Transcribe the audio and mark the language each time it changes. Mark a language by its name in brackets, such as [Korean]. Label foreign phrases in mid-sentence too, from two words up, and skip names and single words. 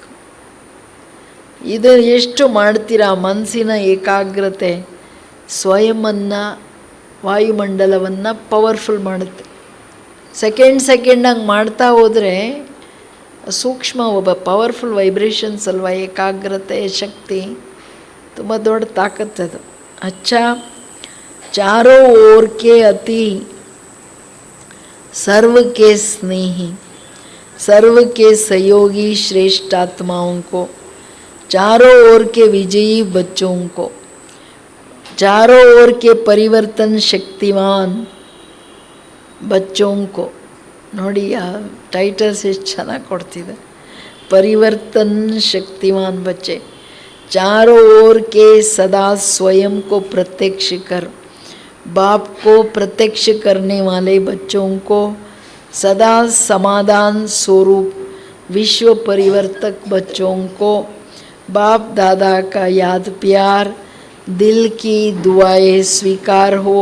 [Kannada] ಇದು ಎಷ್ಟು ಮಾಡ್ತೀರಾ, ಮನಸ್ಸಿನ ಏಕಾಗ್ರತೆ ಸ್ವಯಮನ್ನು, ವಾಯುಮಂಡಲವನ್ನು ಪವರ್ಫುಲ್ ಮಾಡುತ್ತೆ. ಸೆಕೆಂಡ್ ಹಂಗೆ ಮಾಡ್ತಾ ಹೋದರೆ ಸೂಕ್ಷ್ಮ ಒಬ್ಬ [English] powerful vibrations [Kannada] ಅಲ್ವಾ ಏಕಾಗ್ರತೆ ಶಕ್ತಿ, ತುಂಬ ದೊಡ್ಡ ತಾಕತ್ತದು. [Hindi] अच्छा, चारों ओर के अति, सर्व के स्नेही, सर्व के सहयोगी श्रेष्ठ आत्माओं को, चारों ओर के विजयी बच्चों को, चारों ओर के परिवर्तन शक्तिमान बच्चों को. [Kannada] ನೋಡಿ ಆ ಟೈಟಲ್ಸ್ ಎಷ್ಟು ಚೆನ್ನಾಗಿ ಕೊಡ್ತಿದೆ. [Hindi] परिवर्तन शक्तिमान बच्चे, चारों ओर के सदा स्वयं को प्रत्यक्ष कर, बाप को प्रत्यक्ष करने वाले बच्चों को, सदा समाधान स्वरूप विश्व परिवर्तक बच्चों को, बाप दादा का याद प्यार, दिल की दुआएं स्वीकार हो.